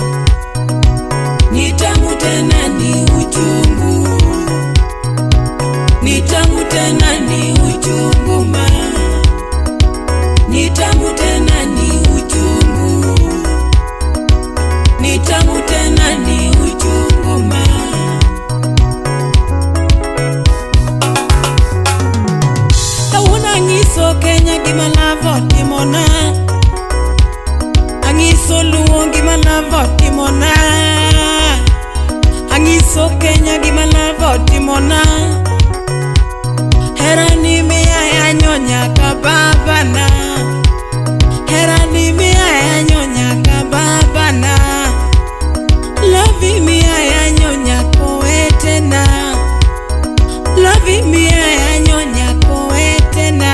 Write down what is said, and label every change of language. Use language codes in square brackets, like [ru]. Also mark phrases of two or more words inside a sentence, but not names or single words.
[sw] Ni tamu tena ni uchungu, ni tamu tena ni uchungu ma, ni tamu tena ni uchungu, ni tamu tena ni uchungu ma. [luo] Kawuna ngiso Kenya gima lavo timona, angiso Luo gima lavo timona, angiso Kenya gima lavo timona. Hera ni miya ya nyonya kababana, hera ni miya ya nyonya kababana. [en] Love me [luo] ya nyonya koetena, [en] love me [luo] ya nyonya koetena.